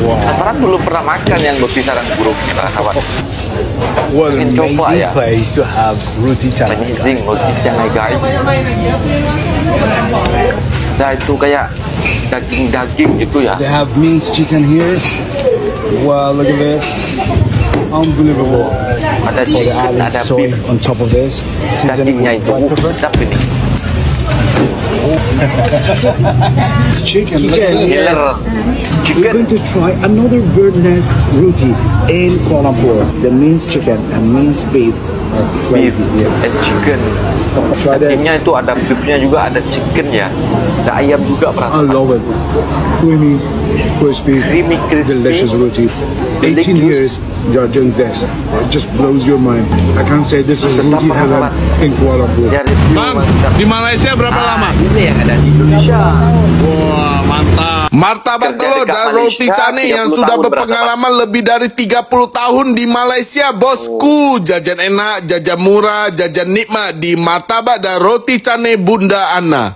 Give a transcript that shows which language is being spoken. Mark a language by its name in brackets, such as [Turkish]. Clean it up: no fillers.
[Malay] Sahabat belum pernah makan yang roti sarang burung ini para sahabat. [English] What an amazing place to have roti canai. Amazing roti canai guys. [Malay] Nah itu kayak daging-daging gitu ya. [English] They have minced chicken here. Wow, look at this. Unbelievable. [Malay] Ada chicken, ada beef [English] on top of this. [Malay] Dagingnya itu sedap ini. [English] It's chicken. We're going to try another Bird Nest roti in Kuala Lumpur. The minced chicken and minced beef are crazy here. And chicken. [Malay] Dagingnya itu ada beefnya juga, ada chicken ya, ada ayam juga perasa. [English] I love it. Creamy, crispy, delicious roti. 18 years you are doing this. It just blows your mind. I can't say this is roti heaven in Kuala Lumpur. [Malay] Bang, di Malaysia berapa lama? Ini yang ada di Indonesia. Wah, mantap. Martabak telur dan roti canai yang sudah berpengalaman lebih dari 30 tahun di Malaysia, bosku. Jajan enak, jajan murah, jajan nikmat di martabak dan roti canai Bunda Ana.